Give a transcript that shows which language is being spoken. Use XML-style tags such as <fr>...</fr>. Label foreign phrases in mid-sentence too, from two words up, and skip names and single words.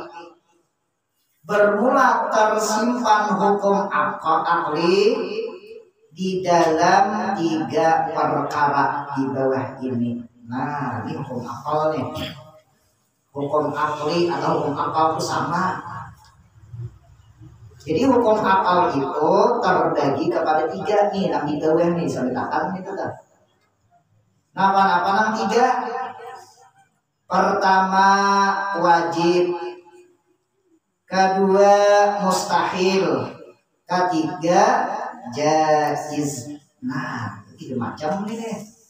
<id>Bermula tersimpan hukum akli di dalam 3 perkara di bawah ini. Nah, ini hukum akal nih. Hukum akli atau hukum akal itu sama. Jadi hukum akal itu terbagi kepada 3 nih, yang di bawah nih, saya katakan itu kan.</id> <bjn>Napa-napa nang 3?</bjn> <id>Pertama wajib, kedua mustahil, ketiga jaiz. Nah, 3 macam ini deh.</id>